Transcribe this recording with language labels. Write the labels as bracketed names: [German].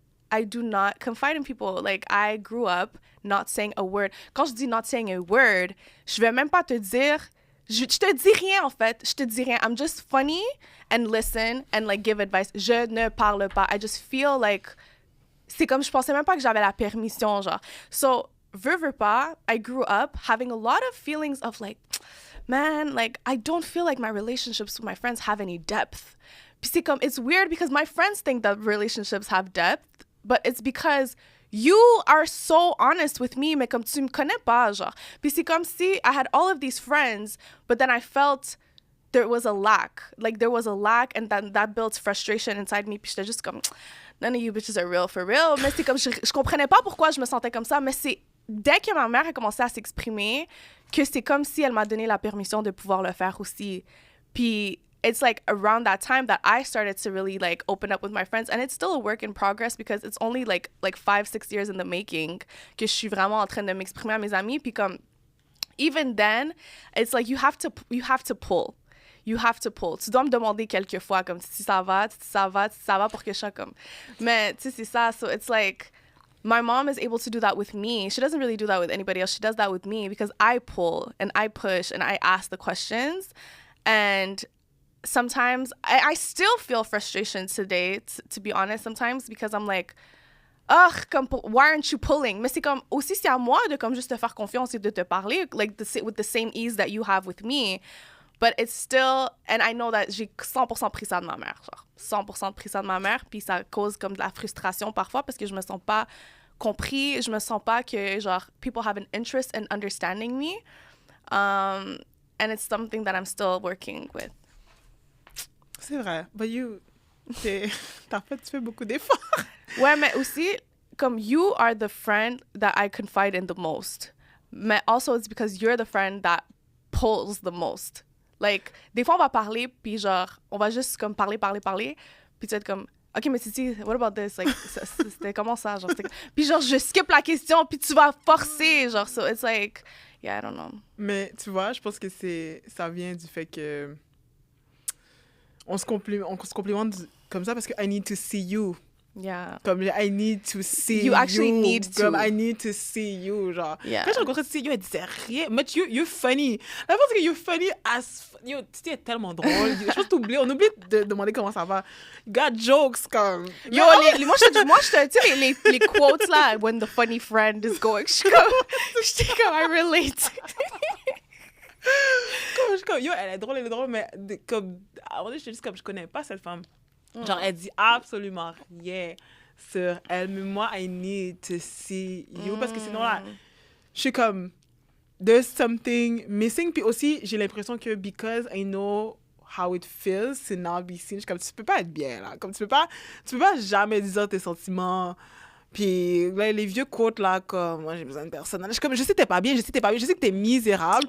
[English] I do not confide in people. Like, I grew up not saying a word. [French] Quand je dis [English] not saying a word, [French] je vais même pas te dire... Je te dis rien, en fait. Je te dis rien. [English] I'm just funny and listen and, like, give advice. [French] Je ne parle pas. [English] I just feel like... [French] C'est comme, je pensais même pas que j'avais la permission, genre. [English] So, [French] veux pas, [English] I grew up having a lot of feelings of, like, man, like, I don't feel like my relationships with my friends have any depth. [French] Puis c'est comme, [English] it's weird because my friends think that relationships have depth, but it's because you are so honest with me, [French] mais comme tu me connais pas, genre. Puis c'est comme si [English] I had all of these friends, but then I felt there was a lack. Like, there was a lack, and then that built frustration inside me. [French] Puis j'étais juste comme, [English] none of you bitches are real for real. [French] Mais c'est comme, je comprenais pas pourquoi je me sentais comme ça, mais c'est dès que ma mère a commencé à s'exprimer que c'est comme si elle m'a donné la permission de pouvoir le faire aussi. [English] Puis it's like around that time that I started to really, like, open up with my friends, and it's still a work in progress because it's only like 5-6 years in the making [French] que je suis vraiment en train de m'exprimer à mes amis. Puis comme, [English] even then, it's like you have to pull. You have to pull. [French] Tu dois me demander quelques fois comme si ça va pour que je sois comme. Mais tu sais, c'est ça. [English] So it's like, my mom is able to do that with me. She doesn't really do that with anybody else. She does that with me because I pull and I push and I ask the questions. And sometimes I still feel frustration today, to be honest, sometimes, because I'm like, ugh, comme, why aren't you pulling? [French] Mais c'est comme, aussi, c'est à moi de comme juste te faire confiance et de te parler, [English] like, with the same ease that you have with me. But it's still, and I know that [French] j'ai 100% pris ça de ma mère, genre, 100% pris ça de ma mère, puis ça cause comme de la frustration parfois parce que je me sens pas compris, je me sens pas que, genre, [English] people have an interest in understanding me. And it's something that I'm still working with. [French] C'est vrai. But tu fais beaucoup d'efforts. Ouais, mais aussi, comme, [English] you are the friend that I confide in the most. Mais also, it's because you're the friend that pulls the most. [French] Like, des fois, on va parler, puis genre, on va juste, comme, parler, puis tu vas être comme, OK, mais Titi, [English] what about this? [French] Like, c'était comment ça? Genre, puis genre, je skip la question, puis tu vas forcer, genre, [English] so it's like, yeah, I don't know. [French] Mais tu vois, je pense que ça vient du fait que on se complimente comme ça parce que [English] I need to see you. Yeah. Comme, I need to see you. You actually need to. Comme, I need to see you, genre. Yeah. [French] Quand j'ai rencontré Susie, elle disait rien. Mais [English] you're funny. [French] La pense que you're funny as... Yo, Susie est tellement drôle. Je pense on oublie de demander comment ça va. [English] You got jokes, comme... [French] Yo, moi, je tu sais, les quotes, là, [English] when the funny friend is going, [French] je suis comme, [English] I relate. [French] comme, yo, elle est drôle, mais comme... À un moment donné, je te dis, comme, je connais pas cette femme. Genre, elle dit absolument rien sur elle. Mais moi, [English] I need to see you. [French] Parce que sinon, là, je suis comme, [English] there's something missing. [French] Puis aussi, j'ai l'impression que [English] because I know how it feels to not be seen, [French] je suis comme, tu peux pas être bien, là. Comme, tu peux pas jamais dire tes sentiments. Puis là, les vieux quotes, là, comme, moi, j'ai besoin de personne. Je suis comme, je sais que t'es pas bien, je sais que t'es misérable.